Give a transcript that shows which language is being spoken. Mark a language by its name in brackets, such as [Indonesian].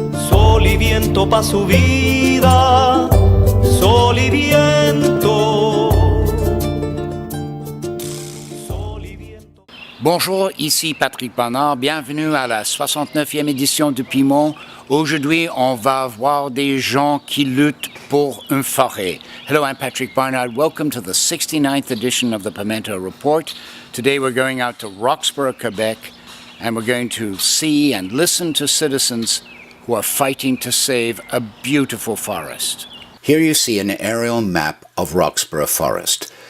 [Spanish] Sol y viento pa' su vida, sol y viento. Sol y viento. [French] Bonjour, ici Patrick Bernard. Bienvenue à la 69e édition du Pimento. Aujourd'hui, on va voir des gens qui luttent pour une forêt. [English] Hello, I'm Patrick Barnard. Welcome to the 69th edition of the Pimento Report. Today we're going out to Roxboro, Quebec, and we're going to see and listen to citizens who are fighting to save a beautiful forest. Here you see an aerial map of Roxboro Forest.